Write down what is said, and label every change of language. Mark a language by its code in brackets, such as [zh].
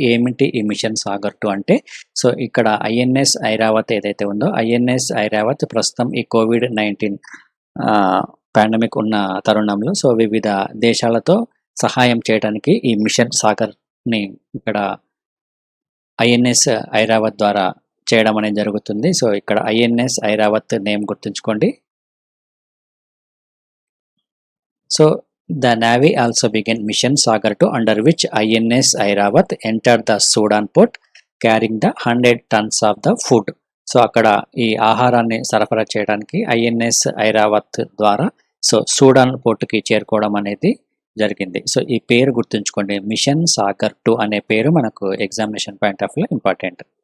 [te] ఏమిటి ఈ మిషన్ సాగర్ 2 అంటే సో ఇక్కడ ఐఎన్ఎస్ ఐరావత్ ఏదైతే ఉందో ఐఎన్ఎస్ ఐరావత్ ప్రస్తుతం ఈ COVID-19 పాండమిక్ ఉన్న తరుణంలో సో వివిధ దేశాలతో సహాయం చేయడానికి ఈ మిషన్ సాగర్ని ఇక్కడ ఐఎన్ఎస్ ఐరావత్ ద్వారా చేయడం అనేది జరుగుతుంది. సో ఇక్కడ ఐఎన్ఎస్ ఐరావత్ నేమ్ గుర్తుంచుకోండి. [en] So the Navy also began Mission Sagar 2, under which INS Airawat entered the Sudan port carrying the 100 tons of the food. [te] So అక్కడ ఈ ఆహారాన్ని సరఫరా చేయడానికి ఐఎన్ఎస్ ఐరావత్ ద్వారా సో సూడాన్ పోర్టుకి చేరుకోవడం అనేది జరిగింది. సో ఈ పేరు గుర్తుంచుకోండి, మిషన్ సాగర్ 2 అనే పేరు మనకు [en] Examination point of view important.